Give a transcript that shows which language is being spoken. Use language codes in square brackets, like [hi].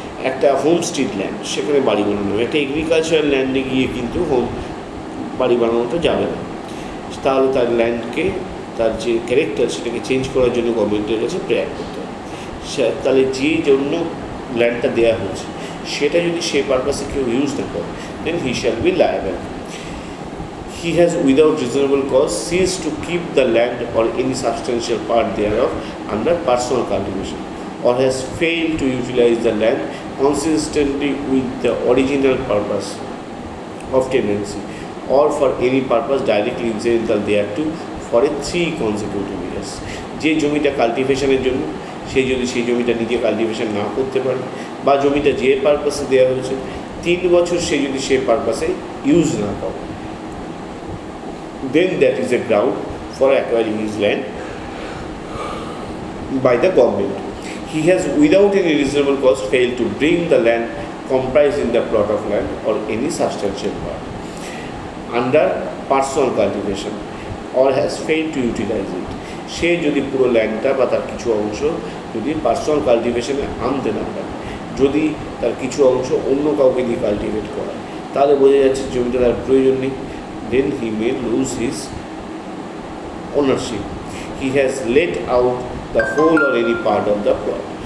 [bn] একটা homestead land, সেখানে বাড়ি বানানো হবে। একটা এগ্রিকালচারাল ল্যান্ডে গিয়ে কিন্তু বাড়ি বানানোটা যাবে না, তাহলে তার ল্যান্ডকে, তার যে ক্যারেক্টার সেটাকে চেঞ্জ করার জন্য গভর্নমেন্টের কাছে প্রেয়ার করতে হবে। তাহলে যে জন্য ল্যান্ডটা দেওয়া হয়েছে সেটা যদি সেই পারপাসে কেউ ইউজ না করে, [en] Then he shall be liable. He has without reasonable cause ceased to keep the land or any substantial part thereof under personal cultivation, or has failed to utilize the land consistently with the original purpose of tenancy, or for any purpose directly incidental thereto for a 3 consecutive years. [bn] যে জমিটা কাল্টিভেশনের জন্য, সে যদি সেই জমিটা নিজে cultivation না করতে পারে, বা জমিটা যে পারপাসে দেওয়া হয়েছে 3 বছর সে যদি সেই পারপাসে ইউজ না করে, [en] then that is a ground for acquiring his land by the government. He has without any reasonable cause failed to bring the land comprised in the plot of land or any substantial part under personal cultivation or has failed to utilize it. [bn] সে যদি পুরো ল্যান্ডটা বা তার কিছু অংশ যদি personal কাল্টিভেশনে আনতে না পারে, যদি তার কিছু অংশ অন্য কাউকে দিয়ে কাল্টিভেট করায়, তাহলে বোঝা যাচ্ছে জমিটা তার প্রয়োজন নেই। [en] Then he may lose his ownership. He has let out the whole or any part of the plot.